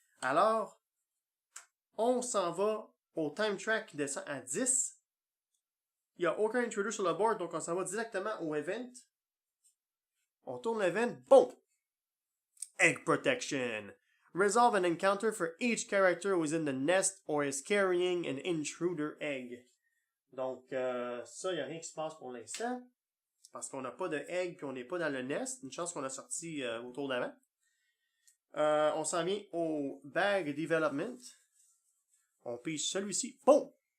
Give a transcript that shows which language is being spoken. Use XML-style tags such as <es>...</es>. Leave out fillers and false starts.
<fr>Alors, on s'en va au time track qui descend à 10. Il n'y a aucun intruder sur le board, donc on s'en va directement au event. On tourne l'event. Bon! Egg protection.</fr> <en>Resolve an encounter for each character who is in the nest or is carrying an intruder egg.</en> <fr>Donc, ça, il n'y a rien qui se passe pour l'instant. Parce qu'on n'a pas de egg puis on n'est pas dans le nest. Une chance qu'on a sorti au tour d'avant. On s'en vient au bag development. On pige celui-ci. Boum!</fr>